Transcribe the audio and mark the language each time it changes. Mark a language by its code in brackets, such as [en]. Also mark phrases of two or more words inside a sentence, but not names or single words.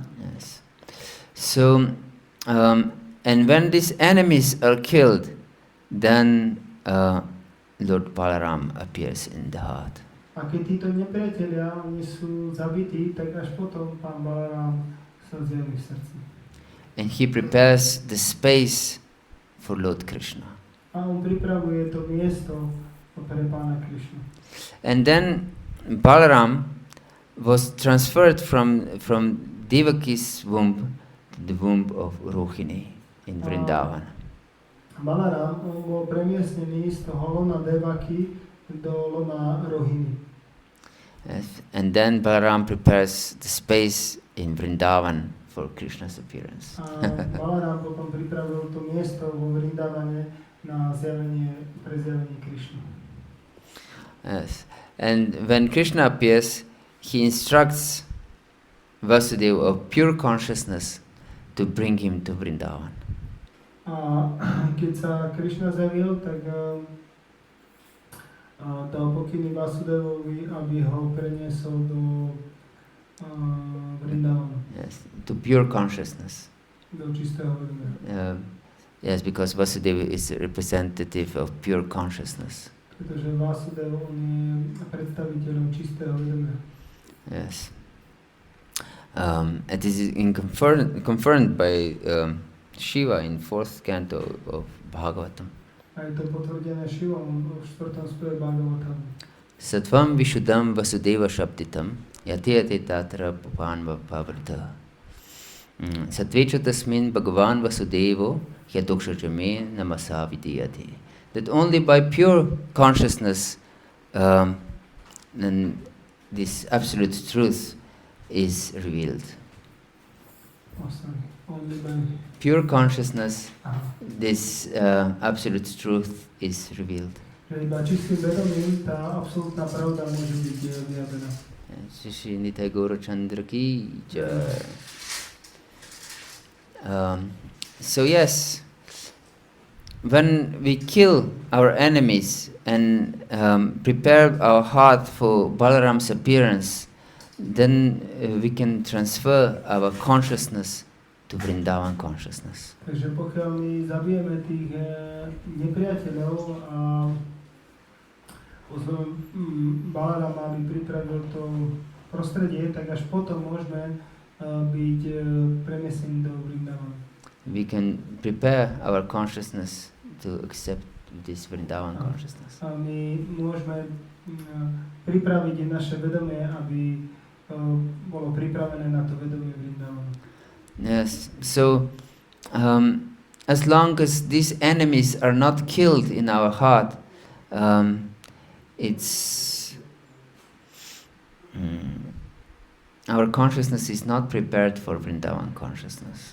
[en] Yes. So, and when these enemies are killed, then Lord Balarāma appears in the heart. [sk] A keď títo nepriatelia, oni sú zabití, tak až potom pán Balarám sa zjaví v srdci. [en] And he prepares the space for Lord Krishna. [sk] A on pripravuje to miesto pre pána Krishnu. [en] And then Balarāma was transferred from Devaki's womb to the womb of Rohini in Vrindavan. [sk] Balarám bol premiestnený z toho lona Devaki do lona Rohini. [en] Yes. And then Balarāma prepares the space in Vrindavan for Krishna's appearance. [sk] A Balarám potom pripravil to miesto vo Vrindavane na prezjavenie Krishnu. [en] Yes. And when Krishna appears, he instructs Vasudeva of pure consciousness to bring him to Vrindavan. [sk] A keď sa Krishna zjavil, tak dal pokyny Vasudevovi, aby ho preniesol do Vrindavanu. [en] Yes, to pure consciousness. [sk] Do čistého vedomia. [en] Yes, because Vasudeva is a representative of pure consciousness. [sk] Pretože Vasudev, on je predstaviteľom čistého vedomia. [en] Yes. And this is confirmed by Shiva in 4th canto of Bhagavatam. [sk] A je to potvrdené Shivom v 4. spieve Bhagavatamu. [sa] सत्त्वं विशुद्धं वसुदेव शब्दितं यते तत्र पवन्व पवृत. सत्त्वे च तस्मिन् भगवान् वासुदेवो यदोक्षजमे नमसा विधीयते. [en] That only by pure consciousness then this absolute truth is revealed. Only by pure consciousness, this absolute truth is revealed. [sk] Iba čistým vedomím tá absolútna pravda môže byť vyjavená. [hi] श्री निताई गौर चन्द्र की जय. [en] So yes, when we kill our enemies and prepare our heart for Balarāma's appearance, then we can transfer our consciousness to Vrindavan consciousness. [sk] Takže pokiaľ my zabijeme tých nepriateľov a pozveme Balarāma, aby pripravil to prostredie, tak až potom môžeme byť premiesnení do Vrindavana. [en] We can prepare our consciousness to accept this Vrindavan consciousness. [sk] A my môžeme pripraviť naše vedomie, aby bolo pripravené na to vedomie Vrindavana. [en] Yes, so as long as these enemies are not killed in our heart, our consciousness is not prepared for Vrindavan consciousness.